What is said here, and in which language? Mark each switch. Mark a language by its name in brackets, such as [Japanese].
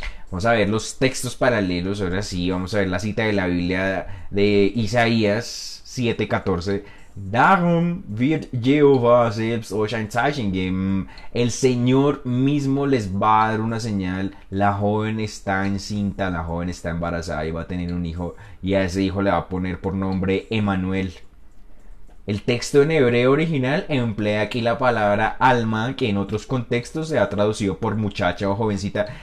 [Spanish] Vamos a ver los textos paralelos. Ahora sí, vamos a ver la cita de la Biblia de Isaías 7:14. [German] Darum wird Jehová selbst euch ein Zeichen geben. [Spanish] El Señor mismo les va a dar una señal. La joven está encinta, la joven está embarazada y va a tener un hijo, y a ese hijo le va a poner por nombre Emanuel. El texto en hebreo original emplea aquí la palabra alma, que en otros contextos se ha traducido por muchacha o jovencita.